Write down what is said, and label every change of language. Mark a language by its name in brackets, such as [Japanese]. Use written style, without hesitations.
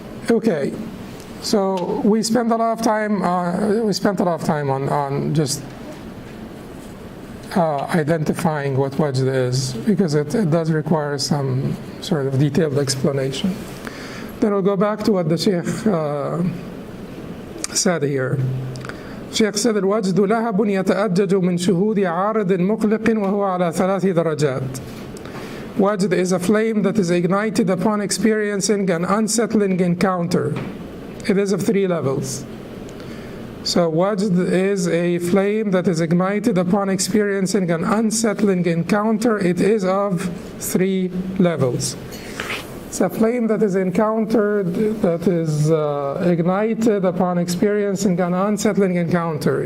[English] Okay, so we spent a lot of time on just identifying what wajd is, because it does require some sort of detailed explanation. Then we'll go back to what the Shaykh said here. Shaykh said, [Arabic] الوجد لهب يتأجج من شهود عارض مقلق وهو على 3 درجات. [English] Wajd is a flame that is ignited upon experiencing an unsettling encounter. It is of 3 levels. So Wajd is a flame that is ignited upon experiencing an unsettling encounter. It is of 3 levels. It's a flame that is encountered, that is ignited upon experiencing an unsettling encounter.